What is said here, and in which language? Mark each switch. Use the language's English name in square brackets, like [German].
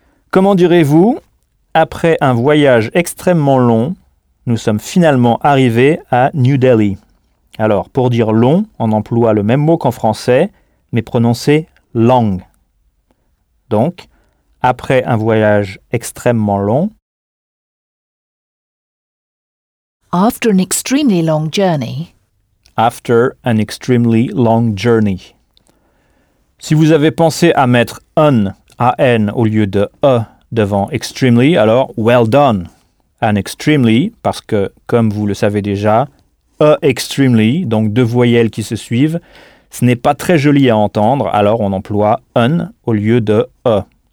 [French] Comment direz-vous, après un voyage extrêmement long, nous sommes finalement arrivés à New Delhi. Alors, pour dire long, on emploie le même mot qu'en français, mais prononcé long. Donc, après un voyage extrêmement long. [English] After an extremely long journey. After an extremely long journey. [French] Si vous avez pensé à mettre un, A-N, au lieu de E devant extremely, alors [English] well done. [French] An extremely, parce que, comme vous le savez déjà, a extremely, donc deux voyelles qui se suivent, ce n'est pas très joli à entendre, alors on emploie an au lieu de a.